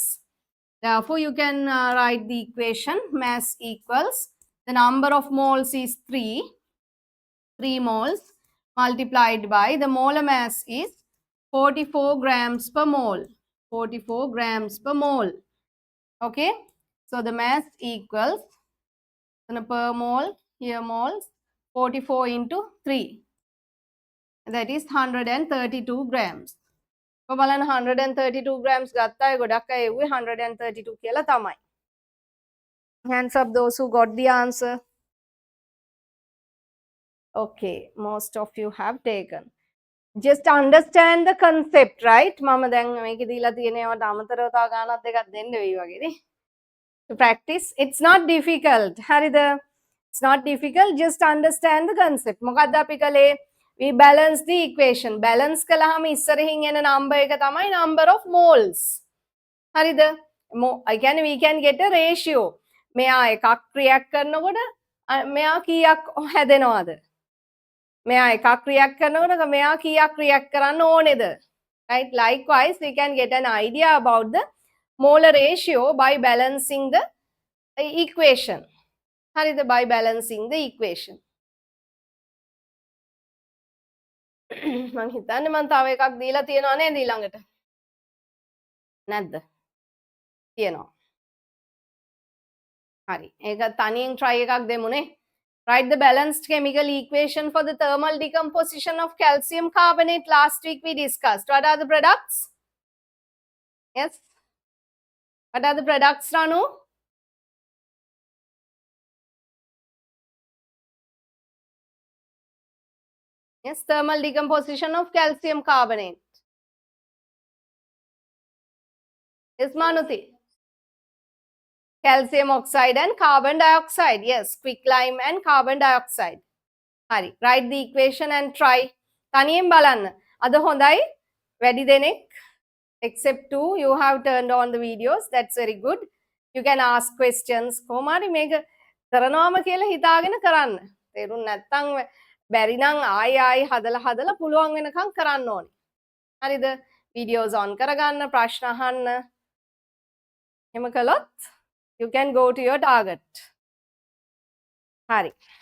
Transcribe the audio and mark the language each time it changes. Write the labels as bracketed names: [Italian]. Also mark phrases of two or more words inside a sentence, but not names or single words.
[English] Therefore, you can write the equation mass equals the number of moles is 3 moles multiplied by the molar mass is 44 grams per mole. 44 grams per mole. Okay. So the mass equals per mole, here moles, 44 into 3. That is 132 grams. [Sinhala] So බලන්න 132 grams ගත්තා අය ගොඩක් අය එව්වේ 132 කියලා තමයි. [English] Hands up those who got the answer. Okay, most of you have taken. Just understand the concept, right? [Sinhala] මම දැන් මේක දීලා තියෙනවට අමතරව තව ගානක් දෙකක් දෙන්න වෙයි වගේ නේ. [English] To practice, it's not difficult. [Sinhala] හරිද? [English] It's not difficult, just understand the concept. [Sinhala] මොකක්ද අපි කලේ? [English] we balance the equation. [Sinhala] Balance කළාම ඉස්සරහින් එන number එක තමයි [English] number of moles. හරිද? I can we can get a ratio. [Sinhala] මෙයා එකක් react කරනකොට මෙයා කීයක් හැදෙනවද? මෙයා එකක් react කරනකොට මෙයා කීයක් react කරන්න ඕනේද? [English] Right? Likewise, we can get an idea about the molar ratio by balancing the equation. [Sinhala] හරිද? [English] By balancing the equation. [Sinhala] මං හිතන්නේ මං තව එකක් දීලා තියෙනවා නේද ඊළඟට? නැද්ද? තියෙනවා. හරි. ඒක තනියෙන් try එකක් දෙමුනේ. [English] Write the balanced chemical equation for the thermal decomposition of calcium carbonate. Last week we discussed. What are the products? Yes. What are the products, Ranu? Yes, thermal decomposition of calcium carbonate. Yes, Manuti. Calcium oxide and carbon dioxide. Yes, quicklime and carbon dioxide. [Sinhala] Hari. [English] Write the equation and try. [Sinhala] තනියෙන් බලන්න. අද හොඳයි. වැඩි දෙනෙක්. [English] Except two, you have turned on the videos. That's very good. You can ask questions. [Sinhala] කොහොම හරි මේක කරනවාම කියලා හිතාගෙන කරන්න. තේරුම් නැත්නම් බැරි නම් ආයි හදලා පුළුවන් වෙනකම් කරන්න ඕනේ. හරිද? [English] videos on [Sinhala] කරගන්න, ප්‍රශ්න අහන්න. එහෙම කළොත් [English] you can go to your target. [Sinhala] Hari.